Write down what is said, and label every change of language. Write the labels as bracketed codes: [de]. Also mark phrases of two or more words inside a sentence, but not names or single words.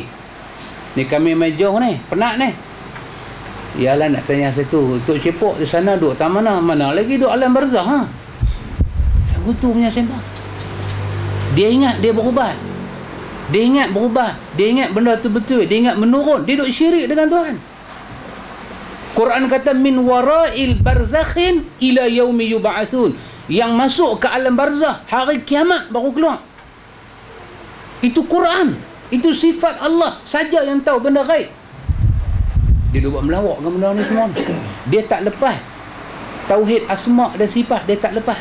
[ms] Ni kami mejoh ni, penat ni. Ialah nak tanya satu, Tok Cepok di sana duduk tak mana? Mana lagi duduk alam barzah, ha? Lagu tu punya sembang. Dia ingat dia berubat. Dia ingat berubat. Dia ingat benda tu betul. Dia ingat menurun. Dia duduk syirik dengan Tuhan. [ar] Quran kata min wara'il barzakhin ila yaumi yub'atsun. [ms] Yang masuk ke alam barzah hari kiamat baru keluar. Itu Quran. Itu sifat Allah saja yang tahu benda gaib. Dia buat melawak dengan benda ni semua. Dia tak lepas tauhid asma' dan sifat, dia tak lepas.